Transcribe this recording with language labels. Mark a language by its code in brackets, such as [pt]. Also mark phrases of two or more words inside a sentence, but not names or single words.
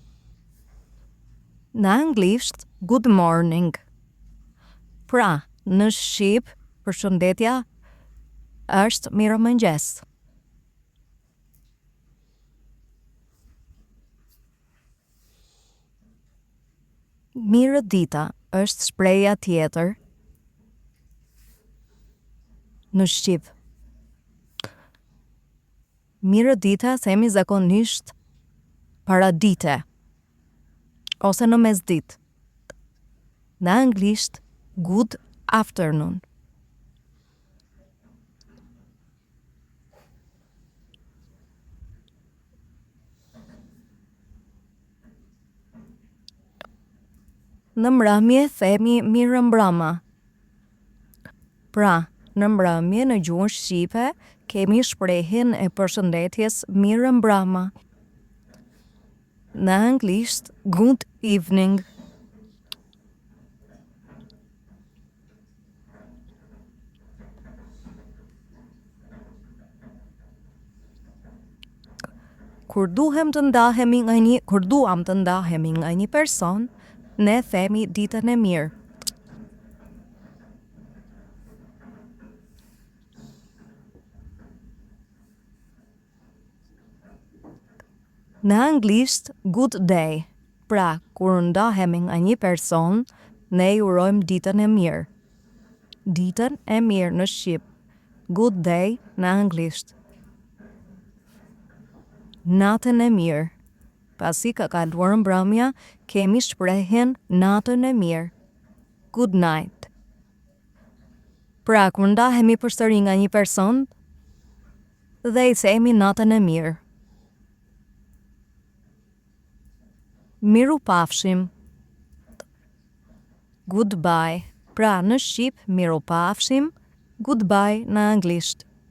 [sq] Në anglisht, [en] good morning. [sq] Pra, në shqip, përshëndetja është mirëmëngjes. Mirëdita është shprehja tjetër në shqip. Mirëdita themi zakonisht paradite ose në mesditë. Në anglisht, [en] good afternoon. [sq] Në mbrëmje themi mirëmbrëma. Pra, në mbrëmje në gjuhën shqipe kemi shprehjen e përshëndetjes mirëmbrëma. Në anglisht, [en] good evening. [sq] Kur duam të ndahemi nga një person, ne themi ditën e mirë. Në anglisht, [en] good day. [sq] Pra, kur ndahemi nga një person, ne i urojmë ditën e mirë. Ditën e mirë në shqip. [en] Good day [sq] në anglisht. Natën e mirë. Pasi ka kaluar mbrëmja, kemi shprehjen natën e mirë. [en] Good night. [sq] Pra, kur ndahemi përsëri nga një person, dhe i themi natën e mirë. Mirupafshim. Goodbye. Pra, në shqip, mirupafshim, goodbye në anglisht.